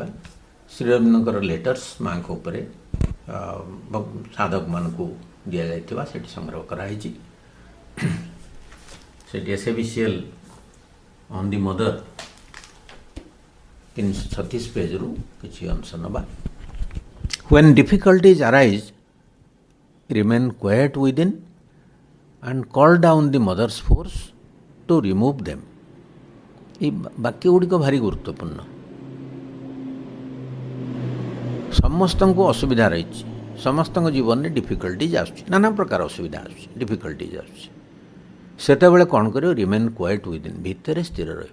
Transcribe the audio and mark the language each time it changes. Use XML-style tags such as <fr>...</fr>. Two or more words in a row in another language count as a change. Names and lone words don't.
<or>ଶ୍ରୀରବିନ୍ଦଙ୍କର ଲେଟର୍ସ ମାଙ୍କ ଉପରେ ସାଧକମାନଙ୍କୁ ଦିଆଯାଇଥିବା ସେଠି ସଂଗ୍ରହ କରାହେଇଛି। ସେଠି ଏସେବିସିଏଲ୍ ଅନ୍ ଦି ମଦର 336 ପେଜ୍ରୁ କିଛି ଅଂଶ ନେବା।</or> <en>When difficulties arise, remain quiet within and call down the mother's force to remove them.</en> <or>এই ବାକ୍ୟ ଗୁଡ଼ିକ ଭାରି ଗୁରୁତ୍ୱପୂର୍ଣ୍ଣ। ସମସ୍ତଙ୍କୁ ଅସୁବିଧା ରହିଛି, ସମସ୍ତଙ୍କ ଜୀବନରେ ଡିଫିକଲ୍ଟିଜ୍ ଆସୁଛି, ନାନା ପ୍ରକାର ଅସୁବିଧା ଆସୁଛି, ଡିଫିକଲ୍ଟିଜ୍ ଆସୁଛି। ସେତେବେଳେ କ'ଣ କରିବ?</or> <en>remain quiet within,</en> <or>ଭିତରେ ସ୍ଥିର ରହିବ।</or>